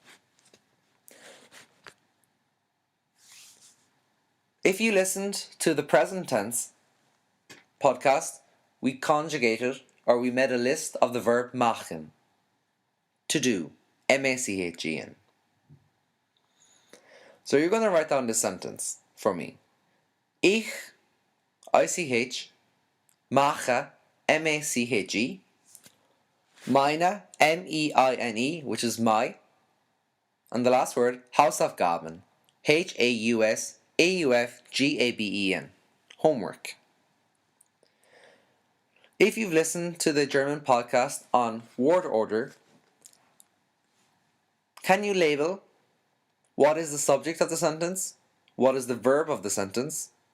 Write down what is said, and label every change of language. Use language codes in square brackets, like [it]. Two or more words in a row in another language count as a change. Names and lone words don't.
[en] If you listened to the present tense podcast, we conjugated or we made a list of the verb machen, to do, M-A-C-H-E-N. So you're going to write down this sentence for me. [de] Ich, I-C-H, mache, M-A-C-H-E, meine, M-E-I-N-E, [en] which is my, and the last word, [de] Hausaufgaben, [en] H-A-U-S-A-U-F-G-A-B-E-N, homework. If you've listened to the German podcast on word order, can you label what is the subject of the sentence? What is the verb of the sentence?